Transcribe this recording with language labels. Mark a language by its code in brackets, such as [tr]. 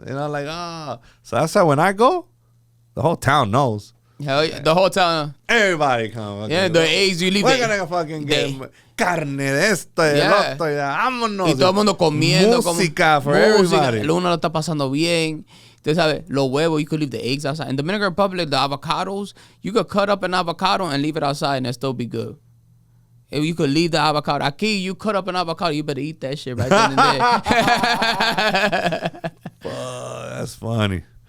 [en] You know, like, So that's why when I go, the whole town knows. Hell yeah, the whole town. Everybody come. Yeah, the eggs you leave. We're gonna fucking get [es] carne de esto y del otro. Vámonos. Y todo el mundo comiendo. [en] Música for everybody. [es] El uno lo está pasando bien. Tú sabes, los huevos, [en] you could leave the eggs outside. In the Dominican Republic, the avocados, you could cut up an avocado and leave it outside and it still be good. If you could leave the avocado. Aquí, you cut up an avocado, you better eat that shit right then and there. That's funny.